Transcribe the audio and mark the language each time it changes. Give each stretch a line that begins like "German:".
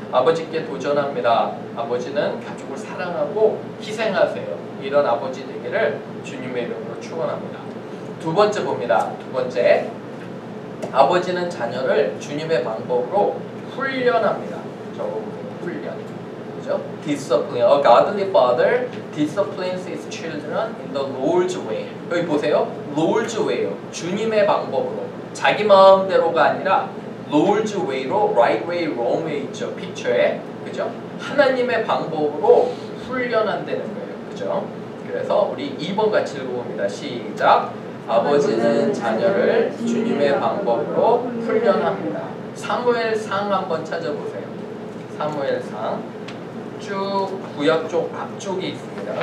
Korean: 아버지께 도전합니다. 아버지는 가족을 사랑하고 희생하세요. 이런 아버지 되기를 주님의 이름으로 축원합니다. 두 번째 봅니다. 두 번째, 아버지는 자녀를 주님의 방법으로 훈련합니다. 저거 훈련. 그죠? Discipline.
English: A godly father disciplines his children in the Lord's way.
Korean: 여기 보세요. Lord's way요. 주님의 방법으로. 자기 마음대로가 아니라 Lord's way로
English: right way, wrong way
Korean: 있죠. 픽처에. 그죠? 하나님의 방법으로 훈련한다는 거예요. 그죠? 그래서 우리 2번 같이 읽어봅니다. 시작. 아버지는 자녀를 주님의 방법으로 훈련합니다. 사무엘상 한번 찾아보세요. 사무엘상 쭉 구약 쪽 앞쪽에 있습니다.